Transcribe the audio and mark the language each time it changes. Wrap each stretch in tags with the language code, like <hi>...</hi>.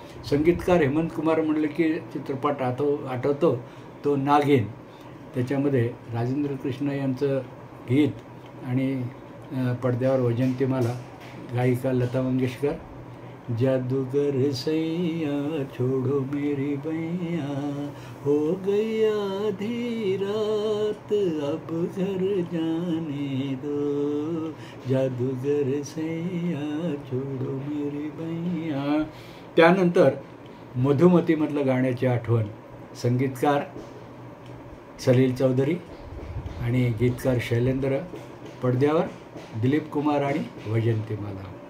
<mr>संगीतकार हेमंत कुमार म्हणलं की चित्रपट आठवतो तो नागिन. त्याच्यामध्ये राजेंद्र कृष्ण यांचं गीत आणि पडद्यावर वैजंतीमाला, गायिका लता मंगेशकर.</mr> <hi>जादूगर सैया छोड़ो मेरी बैया, हो गई आधी रात अब घर जाने दो, जादूगर सैया छोड़ो मेरी बैया.</hi> <mr>त्यानंतर मधुमतीमधलं गाण्याची आठवण, संगीतकार सलील चौधरी आणि गीतकार शैलेंद्र. पडद्यावर दिलीप कुमार आणि वैजंतीमाला.</mr>